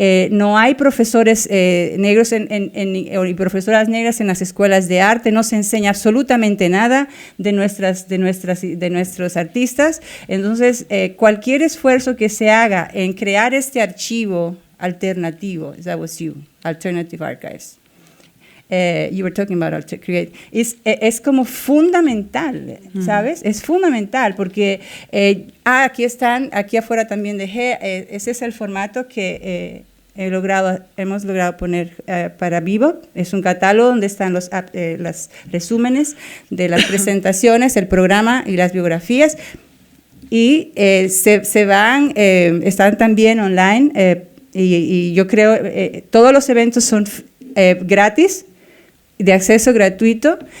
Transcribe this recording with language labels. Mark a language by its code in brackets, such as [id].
[es] No hay profesores negros y profesoras negras en las escuelas de arte, no se enseña absolutamente nada de nuestros artistas. Entonces, cualquier esfuerzo que se haga en crear este archivo alternativo, [en] that was you, Alternative Archives. You were talking about create. [es] Es como fundamental, ¿sabes? Es fundamental porque aquí afuera también dejé, ese es el formato que hemos logrado poner para Bebop. Es un catálogo donde están los resúmenes de las presentaciones, el programa y las biografías, y están también online, y yo creo todos los eventos son gratis, de acceso gratuito.